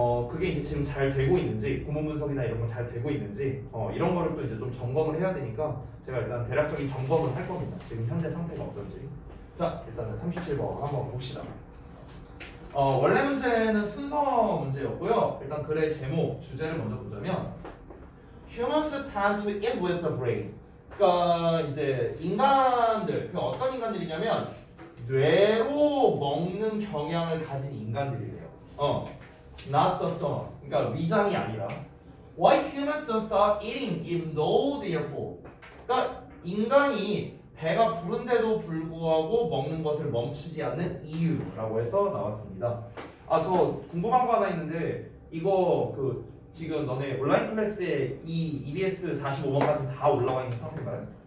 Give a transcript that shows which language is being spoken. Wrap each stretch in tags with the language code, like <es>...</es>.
<ko>그게 이제 지금 잘 되고 있는지, 구문 분석이나 이런 건 잘 되고 있는지, 이런 거를 또 이제 좀 점검을 해야 되니까 제가 일단 대략적인 점검을 할 겁니다. 지금 현재 상태가 어떤지. 자, 일단은 37번 한번 봅시다. 원래 문제는 순서 문제였고요. 일단 글의 제목, 주제를 먼저 보자면</ko> <en>Humans tend to eat with the brain.</en> <ko>그러니까 이제 인간들, 그 어떤 인간들이냐면 뇌로 먹는 경향을 가진 인간들이래요.</ko> <en>Not the stomach.</en> <ko>그러니까 위장이 아니라.</ko> <en>Why humans don't stop eating even though they are full?</en> <ko>그러니까 인간이 배가 부른데도 불구하고 먹는 것을 멈추지 않는 이유라고 해서 나왔습니다. 저 궁금한 거 하나 있는데 이거 지금 너네 온라인 클래스에 이 EBS 45번까지 다 올라와 있는 상태인가요?</ko>